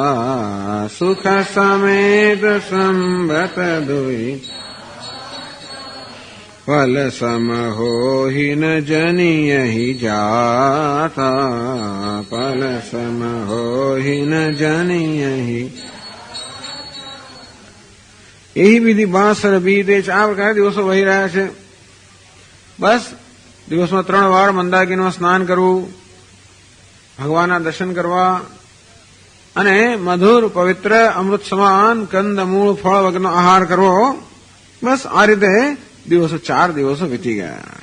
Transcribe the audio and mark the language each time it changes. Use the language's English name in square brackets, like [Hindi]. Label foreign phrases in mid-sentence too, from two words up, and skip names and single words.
[Awadhi] सुख समेत संबत दुई फल सम होहि न जनियहि जाता. फल सम होहि न जनियहि. यही विधि बासर बीते. [Gujarati] આ પ્રકારે દિવસો વહી રહ્યા છે. બસ દિવસમાં 3 વાર મંદાકીનું સ્નાન કરવું, ભગવાનના દર્શન કરવા અને મધુર પવિત્ર અમૃત સમાન કંદ મૂળ ફળ વગરનો આહાર કરવો. બસ આ રીતે દિવસો 4 દિવસો વીતી ગયા.